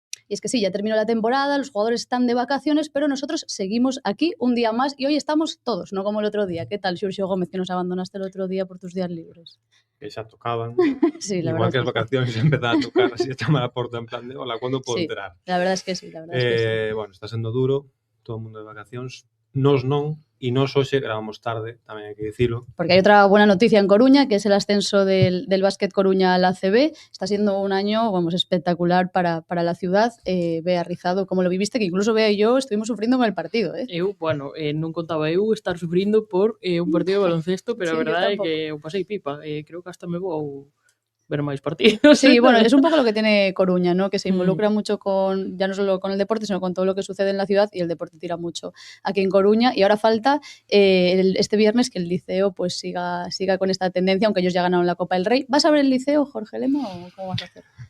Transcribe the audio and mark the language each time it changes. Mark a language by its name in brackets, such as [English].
[Spanish] Y es que sí, ya terminó la temporada, los jugadores están de vacaciones, pero nosotros seguimos aquí un día más y hoy estamos todos, no como el otro día. ¿Qué tal, Xurxo Gómez, que nos abandonaste el otro día por tus días libres? [Galician] Que xa tocaban. [Spanish] Sí, la Igual verdad [Galician] que as vacacións empezar a tocar así a chamar a porta en plan de [Spanish] hola, ¿cuándo puedo entrar? La verdad es que sí, la verdad es que sí. [Galician] Bueno, está sendo duro, todo o mundo de vacacións. Nos non, e nos hoxe gravamos tarde, tamén hai que dicilo. [Spanish] Porque hay otra buena noticia en Coruña, que es el ascenso del Básquet Coruña a la ACB. Está siendo un año, vamos, espectacular para la ciudad. Bea Rizado, ¿cómo lo viviste? Que incluso Bea y yo estuvimos sufriendo con el partido, ¿eh? [Galician] Eu, bueno, non contaba eu estar sufrindo por un partido de baloncesto, pero a verdade é que eu pasei pipa. Creo que hasta me vou ver máis partidos. [Spanish] Sí, bueno, es un poco lo que tiene Coruña, ¿no? Que se involucra mucho con, ya no solo con el deporte, sino con todo lo que sucede en la ciudad, y el deporte tira mucho aquí en Coruña. Y ahora falta este viernes que el Liceo pues siga con esta tendencia, aunque ellos ya ganaron la Copa del Rey. ¿Vas a ver el Liceo, Jorge Lema, o cómo vas a hacer?